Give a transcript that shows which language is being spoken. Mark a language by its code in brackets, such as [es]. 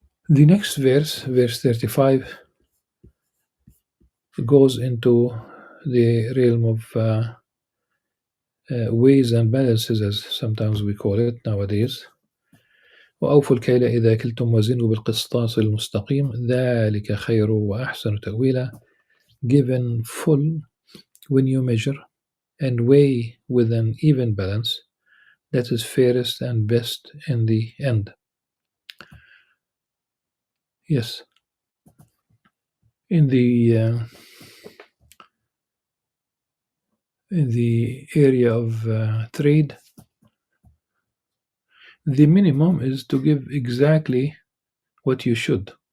[en] The next verse 35, goes into the realm of ways and balances, as sometimes we call it nowadays. [ar] وأوفوا الكيل إذا كلتم وزنوا بالقسطاس المستقيم ذلك خير وأحسن تأويلا. [en] Given full when you measure, and weigh with an even balance, that is fairest and best in the end. Yes. In the area of trade, the minimum is to give exactly what you should.